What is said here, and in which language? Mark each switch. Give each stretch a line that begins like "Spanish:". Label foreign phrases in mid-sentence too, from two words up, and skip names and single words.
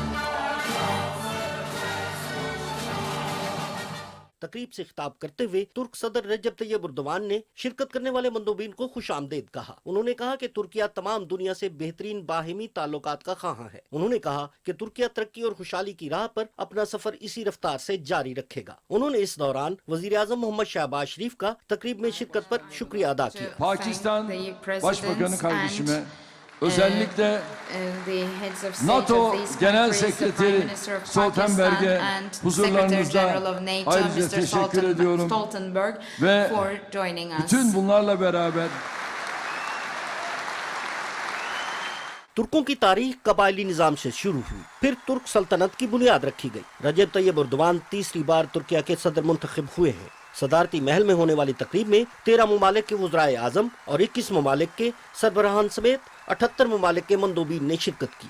Urdu: تقریب سے خطاب کرتے ہوئے ترک صدر رجب طیب ایردوان نے شرکت کرنے والے مندوبین کو خوش آمدید کہا۔ انہوں نے کہا کہ ترکیہ تمام دنیا سے بہترین باہمی تعلقات کا خواہاں ہے۔ انہوں نے کہا کہ ترکیہ ترقی اور خوشحالی کی راہ پر اپنا سفر اسی رفتار سے جاری رکھے گا۔ انہوں نے اس دوران وزیر اعظم محمد شہباز شریف کا تقریب میں شرکت پر شکریہ ادا کیا۔
Turkish: Pakistan Başbakanı kardeşime özellikle NATO Genel Sekreteri Stoltenberg'e huzurlarınızda ayrıca teşekkür ediyorum ve bütün bunlarla beraber
Urdu: ترکوں کی تاریخ قبائلی نظام سے شروع ہوئی، پھر ترک سلطنت کی بنیاد رکھی گئی۔ رجب طیب ایردوان تیسری بار ترکیہ کے صدر منتخب ہوئے ہیں۔ صدارتی محل میں ہونے والی تقریب میں 13 ممالک کے وزرائے اعظم اور 21 ممالک کے سربراہان سمیت 78 ممالک کے مندوبین نے شرکت کی۔